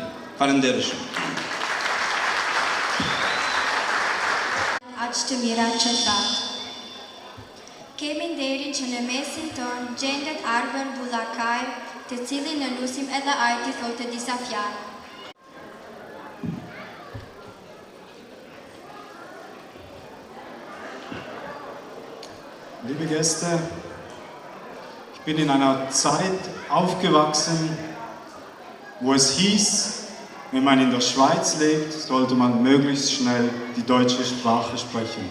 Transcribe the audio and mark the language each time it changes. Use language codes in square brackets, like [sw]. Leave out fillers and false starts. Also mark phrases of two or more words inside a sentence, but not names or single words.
[sq] Falenderoj. Aq të mira që thatë. Kemi nderin që në mesin tonë gjendet Arben Bullakaj, të cilin në lusim edhe ajti thotë disa fjalë. [de] Liebe Gäste, ich bin in einer Zeit aufgewachsen, wo es hieß, wenn man in der Schweiz lebt, sollte man möglichst schnell die deutsche Sprache sprechen.